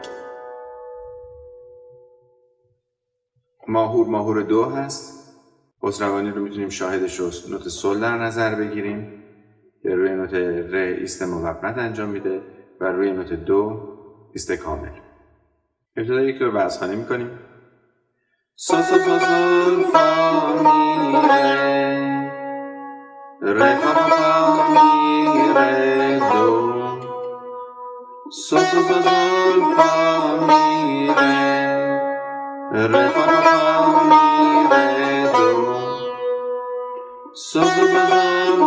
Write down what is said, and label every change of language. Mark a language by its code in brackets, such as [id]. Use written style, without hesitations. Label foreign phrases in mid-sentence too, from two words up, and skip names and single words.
[fa] ماهور دو هست. خسروانی رو میتونیم شاهدش رو نوت سول در نظر بگیریم که روی نوت ره ایست موقت انجام میده و روی نوت دو ایست کامل. ابتدا یک رو وزخوانی میکنیم. سو سو سو سول فا می ره فا فا فا می ره دو، سو سو سو سول فا می ره فا فا فا می ره دو، سو سو سو